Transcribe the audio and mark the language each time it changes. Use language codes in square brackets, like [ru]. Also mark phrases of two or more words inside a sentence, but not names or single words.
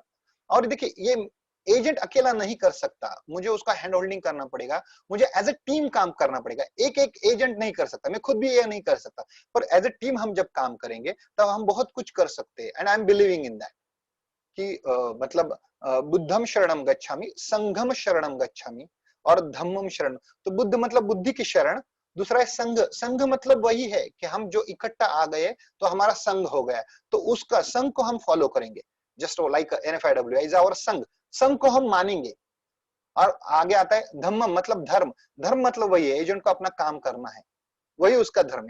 [hi] और देखिए ये एजेंट अकेला नहीं कर सकता, मुझे उसका [en] hand holding [hi] करना पड़ेगा, मुझे [en] as a team [hi] काम करना पड़ेगा। एक एजेंट नहीं कर सकता, मैं खुद भी ये नहीं कर सकता, पर [en] as a team [hi] हम जब काम करेंगे तब हम बहुत कुछ कर सकते हैं। [en] and I am believing in that [hi] कि मतलब [pi] बुद्धम शरणम गच्छामि, संघम शरणम गच्छामि और धम्मम शरण। [hi] तो बुद्ध मतलब बुद्धि की शरण, दूसरा है संघ। संघ मतलब वही है कि हम जो इकट्ठा आ गए तो हमारा संघ हो गया, तो उसका संघ को हम फॉलो करेंगे। [en] just like NFIW is our [hi] संघ, संघ को हम मानेंगे। और आगे आता है धम्मम, मतलब धर्म। धर्म मतलब वही है, एजेंट को अपना काम करना है, वही उसका धर्म है।